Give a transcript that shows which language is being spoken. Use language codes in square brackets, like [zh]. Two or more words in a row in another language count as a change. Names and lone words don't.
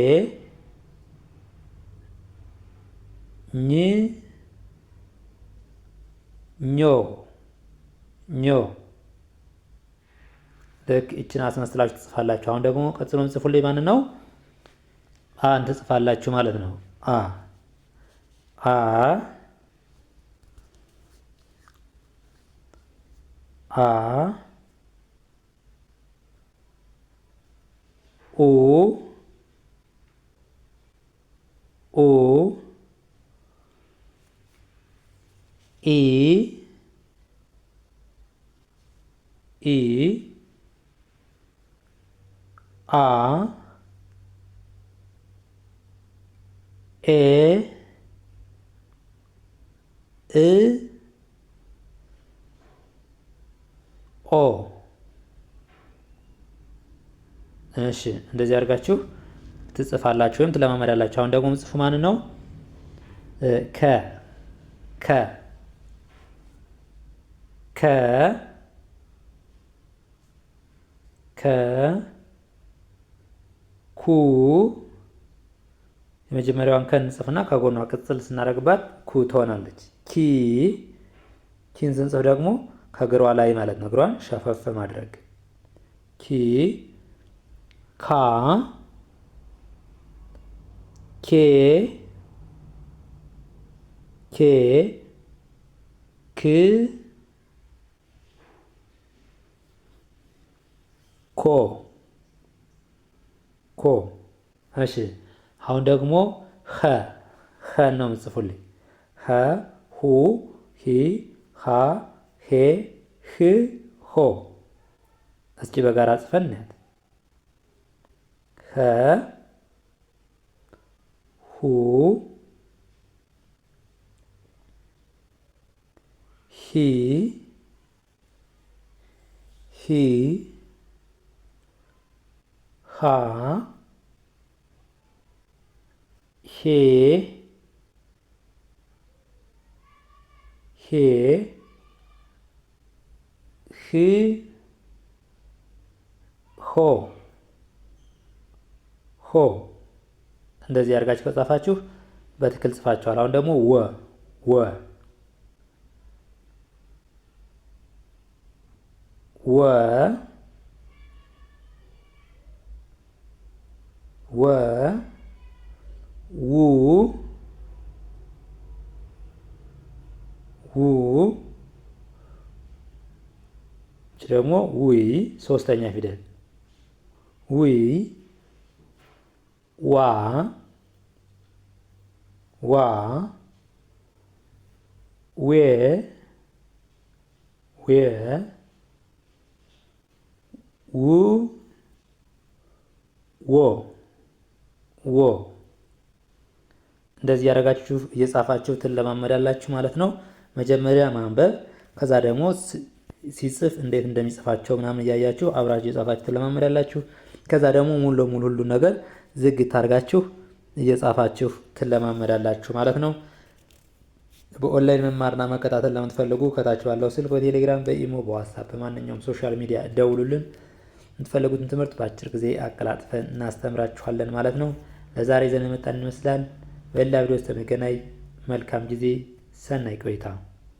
[am] ኝ ኞ ኞ። ልክ እችን አስመስላችሁ ትጽፋላችሁ። አሁን ደግሞ ቀጥሎ ጽፉልኝ ማንን ነው? አን ትጽፋላችሁ ማለት ነው። አ አ አ ኡ ኡ ኢ ኢ አ ኤ እ ኦ። እሺ እንደዚህ አድርጋችሁ ትጽፋላችሁ ወይም ትለማመዳላችሁ። አሁን ደግሞ ምጽፉ ማን ነው? ከ ከ ከ ከ ኩ የመጀመሪያዋን ከ እንጽፍና ከጎኗ ቅጽል ስናደርግባት ኩ ትሆናለች። ኪ ኪን ስንጽፍ ደግሞ ከግሯ ላይ ማለት ነው። እግሯን ሸፈፍ ማድረግ ኪ ካ ኬ ኬ ክ ኮ ኮ። እሺ አሁን ደግሞ ኸ ኸ ነው የምጽፉልኝ። ኸ ሁ ሂ ሃ ሄ ህ ሆ። እስኪ በጋራ ጽፈን እናያት። ኸ ሁ ሂ ሂ ሃ ሄ ሄ ህ ሆ ሆ። እንደዚህ አድርጋችሁ ከጻፋችሁ በትክክል ጽፋችኋል። አሁን ደግሞ ወ ወ ወ ወ ው ው ደግሞ ውይ ሶስተኛ ፊደል ውይ ዋ ዋ ዌ ዌ ው ዎ ዎ። እንደዚህ ያደረጋችሁ እየጻፋችሁ ትለማመዳላችሁ ማለት ነው። መጀመሪያ ማንበብ ከዛ ደግሞ ሲጽፍ እንዴት እንደሚጽፋቸው ምናምን እያያችሁ አብራችሁ እየጻፋችሁ ትለማመዳላችሁ። ከዛ ደግሞ ሙሉ ለሙሉ ሁሉ ነገር ዝግት አድርጋችሁ እየጻፋችሁ ትለማመዳላችሁ ማለት ነው። በኦንላይን መማርና መከታተል ለምትፈልጉ ከታች ባለው ስልክ በቴሌግራም፣ በኢሞ፣ በዋትስአፕ በማንኛውም [en] social media [am] ደውሉልን። የምትፈልጉትን ትምህርት በአጭር ጊዜ አቀላጥፈን እናስተምራችኋለን ማለት ነው። ለዛሬ ይዘን የመጣን ይመስላል። በሌላ ቪዲዮ እስከምንገናኝ መልካም ጊዜ፣ ሰናይ ቆይታ